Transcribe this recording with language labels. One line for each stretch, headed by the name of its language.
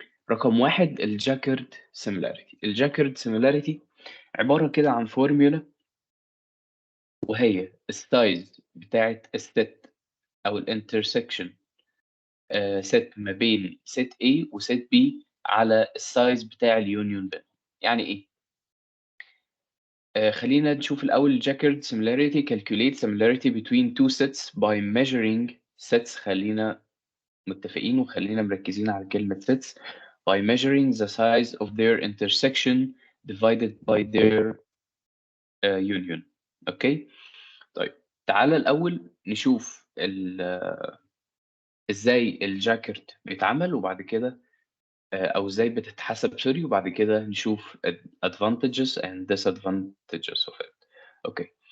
Arabic: رقم 1 الJaccard similarity. الJaccard similarity عبارة كده عن formula، وهي الsize بتاعة الset أو الintersection set ما بين set A وset B على الsize بتاع الunion بينهم. يعني إيه؟ خلّينا نشوف الأول
English: Jacquard similarity calculate similarity between two sets by measuring sets.
Arabic: خلّينا متفقين وخلّينا مركّزين على كلمة
English: sets by measuring the size of their intersection divided by their union.
Arabic: أوكي؟ طيب تعالَ الأول نشوف إزاي الJacquard بيتعمل وبعد كده أو إزاي بتتحسب sorry وبعد كده نشوف
English: advantages and disadvantages of it.
Arabic: أوكي.